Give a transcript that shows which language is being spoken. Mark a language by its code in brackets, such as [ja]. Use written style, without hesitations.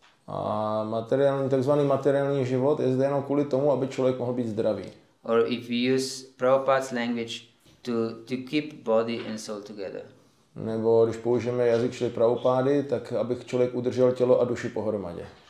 [cs] A takzvaný materiální život je zde jenom kvůli tomu, aby člověk mohl být zdravý. [en] Or if we use Prabhupada's language to keep body and soul together. [cs] Nebo když použijeme jazyk čili Prabhupády, tak aby člověk udržel tělo a duši pohromadě.